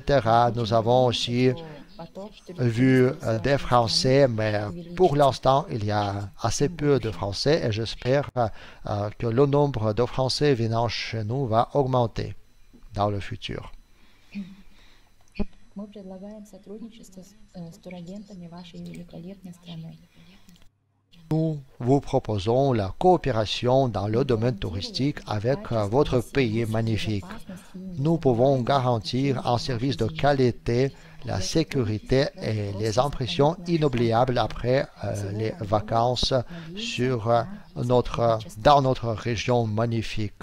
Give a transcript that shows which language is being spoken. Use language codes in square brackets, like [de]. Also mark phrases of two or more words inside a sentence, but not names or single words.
[fr] Nous avons aussi vu des Français, mais pour l'instant, il y a assez peu de Français et j'espère que le nombre de Français venant chez nous va augmenter dans le futur. [ru] Мы предлагаем сотрудничество с турагентами вашей великолепной страны. [fr] Nous vous proposons la coopération dans le domaine touristique avec votre pays magnifique. Nous pouvons garantir un service de qualité, la sécurité et les impressions inoubliables après les vacances dans notre région magnifique.